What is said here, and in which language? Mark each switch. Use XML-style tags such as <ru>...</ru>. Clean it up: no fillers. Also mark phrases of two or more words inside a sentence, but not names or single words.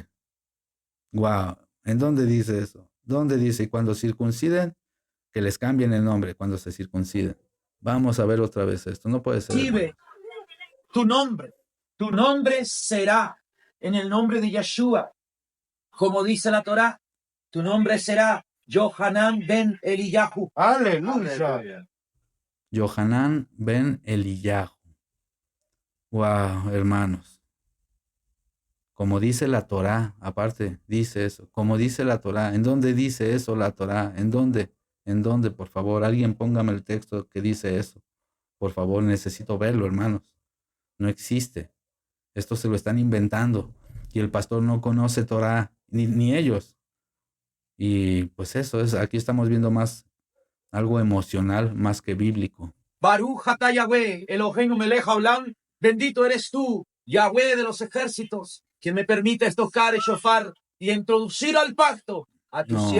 <es>Wow, ¿en dónde dice eso? ¿Dónde dice? Y cuando circunciden, que les cambien el nombre cuando se circunciden. Vamos a ver otra vez esto, no puede ser. Recibe tu nombre será en el nombre de Yeshua. Como dice la Torá, tu nombre será Yohanan ben Eliyahu. Aleluya. Yohanan ben Eliyahu. Wow, hermanos. Como dice la Torá, aparte, dice eso. Como dice la Torá. ¿En dónde dice eso la Torá? ¿En dónde? ¿En dónde? Por favor, alguien póngame el texto que dice eso. Por favor, necesito verlo, hermanos. No existe. Esto se lo están inventando. Y el pastor no conoce Torá, ni ellos. Y pues eso es, aquí estamos viendo más algo emocional más que bíblico.</es> <he>Baruch atah Yahweh, Eloheinu melech haolam,</he> <es>bendito eres tú, Yahweh de los ejércitos, quien me permite tocar el shofar y introducir al pacto a tu No.</es>